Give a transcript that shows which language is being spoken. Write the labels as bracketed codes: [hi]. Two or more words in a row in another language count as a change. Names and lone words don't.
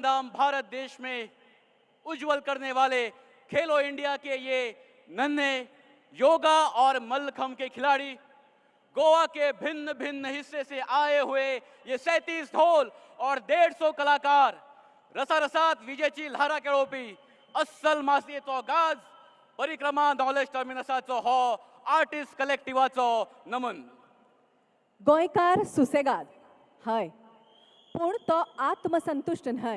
[hi] नाम भारत देश में उज्जवल करने वाले खेलो इंडिया के ये नन्हे योगा और मल्लखंब के खिलाड़ी, गोवा के भिन्न भिन्न हिस्से से आए हुए ये 37 ढोल और 150 कलाकार [kok] रसारसात विजेची ल्हारा खेळोवपी अस्सल मासयेचो गाज परिक्रमा नॉलेज टर्मिनसाचो हो आर्टिस्ट कलेक्टिवाचो नमन. गोंयकार सुसेगाद हय, पूण तो आत्मसंतुष्ट न्हय.